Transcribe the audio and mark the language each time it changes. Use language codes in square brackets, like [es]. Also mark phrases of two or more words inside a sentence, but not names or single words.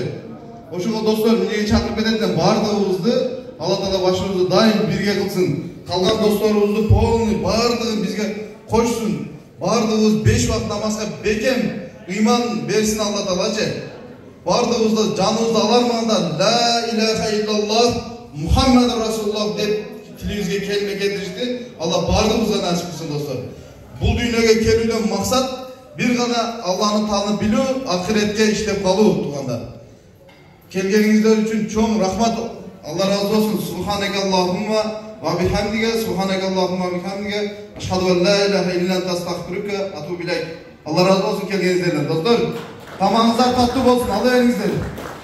[ky] Ошого достор, эмнеге чакырып кететин, бардыгыбызды Алла Таала башыбызды дайым бирге кылсын. Калган досторубузду полный бардыгын бизге кошсун. Бардыгыбыз 5 вакыт намазга бекем ыйман берсин Алла Таалачы. Бардыгыбызды жаныбызды алармаганда [ar] لا إله إلا الله محمد رسول الله [ky] деп тилибизге келме келтиришти. Алла бардыгыбызга насип кылсын достор. Бул дүйнөгө келүүдөн максат бир гана Алланы таанып билүү, ахиретке иштеп калуу туугандар. Келгениңиздер үчүн чоң рахмат. Алла разы болсун. [ar] سبحانك اللهم وبحمدك، سبحانك اللهم وبحمدك، أشهد أن لا إله إلا أنت أستغفرك وأتوب إليك. [ky] Алла разы болсун келгениңиздерден достор. Тамагыңыздар таттуу болсун. Алла бериңиздер.